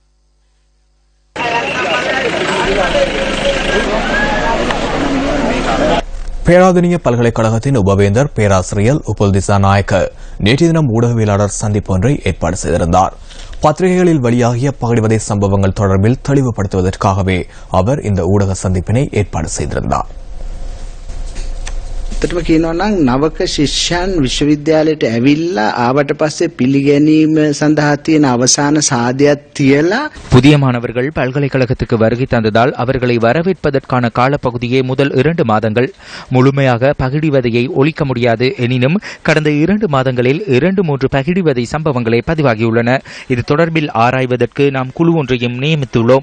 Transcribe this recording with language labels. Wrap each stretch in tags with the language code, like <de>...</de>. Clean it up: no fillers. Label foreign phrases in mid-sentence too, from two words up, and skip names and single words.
<ta>பேராதனிய பல்கலைக்கழகத்தின் உபவேந்தர் பேராசிரியர் உபுல் திசாநாயக்க நேற்றைய தினம் ஊடகவியலாளர் சந்திப்பு ஒன்றை ஏற்பாடு செய்திருந்தார். பத்திரிகைகளில் வெளியாகிய பகிர்வதை சம்பவங்கள் தொடர்பில் தெளிவுபடுத்துவதற்காகவே அவர் இந்த ஊடக சந்திப்பினை ஏற்பாடு செய்திருந்தார்.</ta> <si>ඇත්තටම කියනවා නම් නවක ශිෂ්‍යයන් විශ්වවිද්‍යාලයට ඇවිල්ලා ආවට පස්සේ පිළිගැනීම සඳහා තියෙන අවසාන සාධයක් තියලා</si> <ta>புதிய மாணவர்கள் பல்கலைக்கழகத்துக்கு வருகை தந்ததால் அவர்களை வரவேற்பதற்கான காலப்பகுதியே முதல் 2 மாதங்கள். முழுமையாக பகிடிவதையை ஒழிக்க முடியாது. எனினும் கடந்த 2 மாதங்களில் 2-3 பகிடிவதை சம்பவங்களே பதிவாகியுள்ளன. இது தொடர்பில் ஆராய்வதற்கு நாம் குழு ஒன்றையும் நியமித்துள்ளோம்.</ta>